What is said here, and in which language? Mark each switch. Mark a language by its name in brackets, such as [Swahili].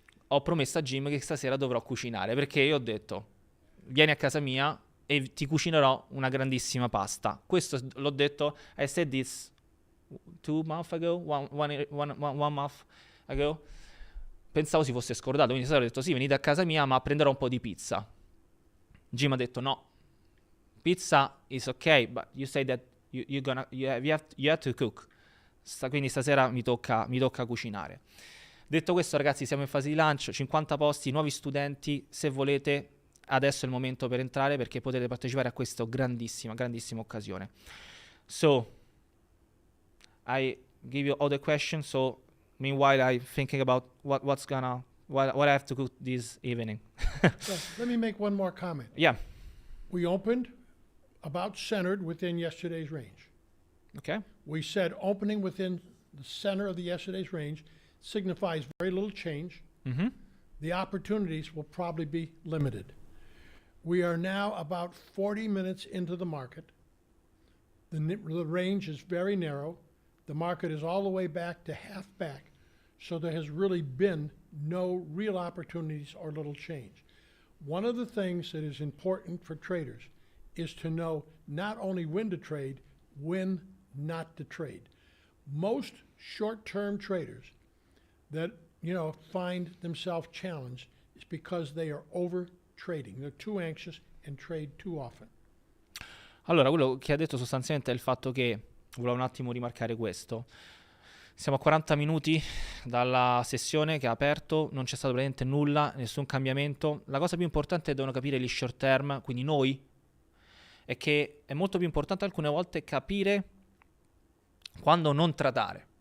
[Italian] Ho promesso a Jim che stasera dovrò cucinare, perché io ho detto: vieni a casa mia e ti cucinerò una grandissima pasta. Questo l'ho detto, [English] I said this 2 months ago, one month ago. [Italian] Pensavo si fosse scordato, quindi ho detto: sì, venite a casa mia, ma prenderò un po' di pizza. [English] Jim [Italian] ha detto: no, [English] pizza is ok, but you say that you have to cook. [Italian] Quindi stasera mi tocca cucinare. Detto questo ragazzi, siamo in fase di lancio, 50 posti, nuovi studenti. Se volete, adesso è il momento per entrare, perché potete partecipare a questa grandissima occasione. [English] So, I give you all the questions, so meanwhile I'm thinking about what I have to cook this evening. So let me make one more comment. Yeah. We opened about centered within yesterday's range. Okay. We said opening within the center of the yesterday's range signifies very little change. Mm-hmm. The opportunities will probably be limited. We are now about 40 minutes into the market. The range is very narrow. The market is all the way back to half back. So there has really been no real opportunities or little change. One of the things that is important for traders is to know not only when to trade, when not to trade. Most short-term traders that find themselves challenged is because they are over trading. They're too anxious and trade too often. [Italian] Allora, quello che ha detto sostanzialmente è il fatto che, volevo un attimo rimarcare questo, siamo a 40 minuti dalla sessione che ha aperto, non c'è stato praticamente nulla, nessun cambiamento. La cosa più importante devono capire gli short term, quindi noi, è che è molto più importante alcune volte capire quando non tradare.